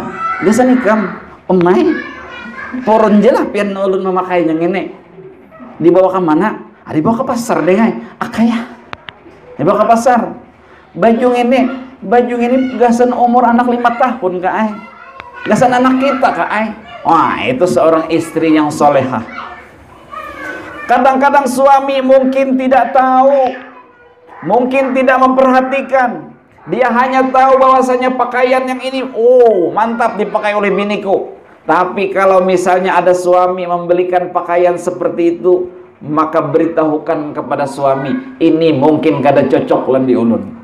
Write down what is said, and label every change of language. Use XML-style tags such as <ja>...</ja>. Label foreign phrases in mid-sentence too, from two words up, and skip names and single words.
<bjn>Gasan ikam, omai, poron jelah pian ulun memakai yang ini. Dibawa ke mana? Dibawa ke pasar dengan akaya. Dibawa ke pasar. Baju ini gasan umur anak 5 tahun kak ay. Gasan anak kita kak ay. Wah, itu seorang istri yang solehah. Kadang-kadang suami mungkin tidak tahu, mungkin tidak memperhatikan. Dia hanya tahu bahwasanya pakaian yang ini, oh mantap dipakai oleh biniku. Tapi kalau misalnya ada suami membelikan pakaian seperti itu, maka beritahukan kepada suami, ini mungkin kada cocok lan diulun.</bjn>